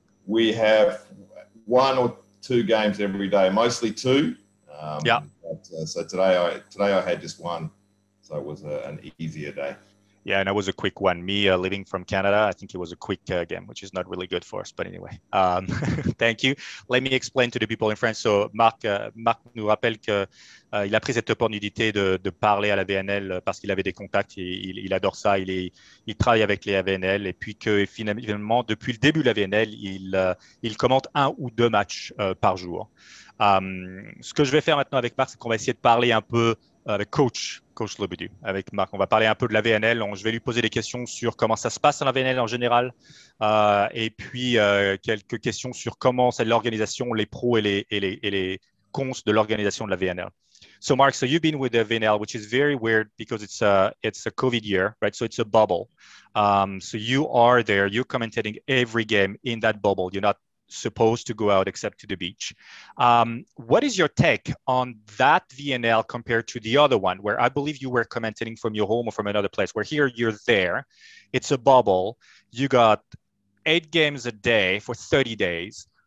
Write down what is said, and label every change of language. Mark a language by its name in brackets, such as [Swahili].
[English] We have 1 or 2 games every day, mostly 2. Yeah. But, so today I had just 1, so it was an easier day. Yeah, and it was a quick one. Me living from Canada, I think it was a quick game, which is not really good for us. But anyway, thank you. Let me explain to the people in France. [French] So Marc nous rappelle que il a pris cette opportunité de parler à la VNL parce qu'il avait des contacts. Il adore ça. Il travaille avec les VNL et puis que finalement, depuis le début de la VNL, il commente 1 ou 2 matchs par jour. Ce que je vais faire maintenant avec Marc, c'est qu'on va essayer de parler un peu avec Coach Lebedew, avec Marc. On va parler un peu de la VNL. Je vais lui poser des questions sur comment ça se passe dans la VNL en général, et puis quelques questions sur comment c'est l'organisation, les pros et les cons de l'organisation de la VNL. [English] So Mark, so you've been with the VNL, which is very weird because it's a COVID year, right? So it's a bubble. So you are there, you're commentating every game in that bubble. You're not supposed to go out except to the beach. What is your take on that VNL compared to the other one, where I believe you were commentating from your home or from another place, where here you're there, it's a bubble, you got 8 games a day for 30 days.